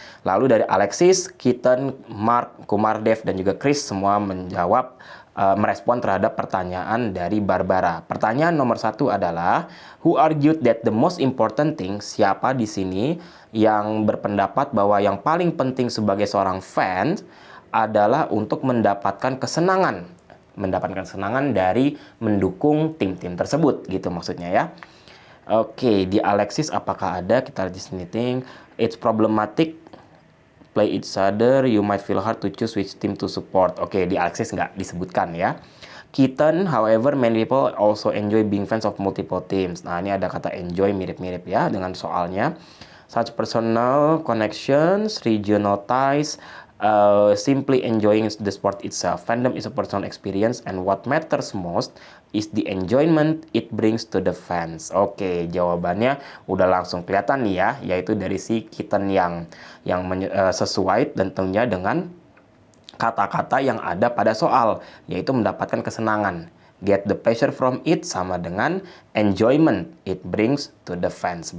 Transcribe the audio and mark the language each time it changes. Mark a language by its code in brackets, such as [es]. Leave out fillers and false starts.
[id] Lalu dari Alexis, Keaton, Mark, Kumardev, dan juga Chris semua menjawab merespon terhadap pertanyaan dari Barbara. Pertanyaan nomor 1 adalah, [en] who argued that the most important thing? [id] Siapa di sini yang berpendapat bahwa yang paling penting sebagai seorang fans adalah untuk mendapatkan kesenangan dari mendukung tim-tim tersebut gitu maksudnya ya. Oke, di Alexis apakah ada? Kita lihat di sini. [en] It's problematic play each other, you might feel hard to choose which team to support. [id] Oke, di Alexis nggak disebutkan ya. [en] Keaton, however, many people also enjoy being fans of multiple teams. [id] Nah, ini ada kata enjoy mirip-mirip ya dengan soalnya. [en] Such personal connections, regional ties, simply enjoying the sport itself. Fandom is a personal experience and what matters most is the enjoyment it brings to the fans. [id] Oke, jawabannya udah langsung kelihatan nih ya, yaitu dari si Keaton yang sesuai dan tentunya dengan kata-kata yang ada pada soal, yaitu mendapatkan kesenangan. [en] Get the pleasure from it [id] sama dengan [en] enjoyment it brings to the fans.